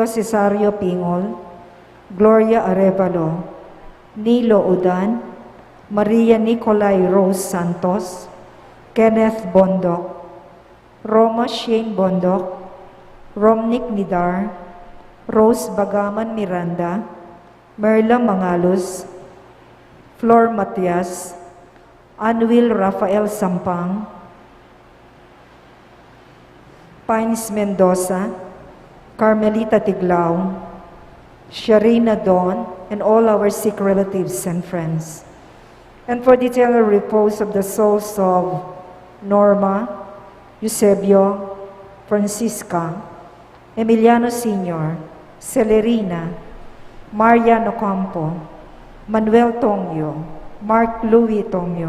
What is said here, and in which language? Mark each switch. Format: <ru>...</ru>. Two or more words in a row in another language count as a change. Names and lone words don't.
<en>Cesario Pingol, Gloria Arevalo, Nilo Udan, Maria Nicolay Rose Santos, Kenneth Bondok, Roma Shane Bondok, Romnick Nidar, Rose Bagaman Miranda, Merla Mangalus, Flor Matias, Anwil Rafael Sampang, Pines Mendoza, Carmelita Tiglao, Sharina Dawn, and all our sick relatives and friends. And for the eternal repose of the souls of Norma, Eusebio, Francisca, Emiliano Sr., Celerina, Maria Nocampo, Manuel Tongyo, Mark Louis Tongyo,</en>